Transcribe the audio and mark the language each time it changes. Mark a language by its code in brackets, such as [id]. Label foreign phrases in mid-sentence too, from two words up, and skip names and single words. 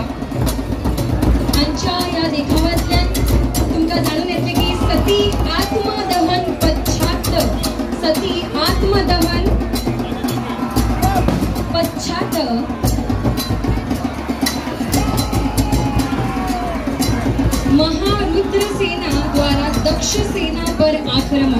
[kok] हांच्या ह्या देखाव्यांतल्यान तुमकां जाणून येतलें की [hi] सती आत्मदहन पश्चात महारुद्र सेना द्वारा दक्ष सेना पर आक्रमण.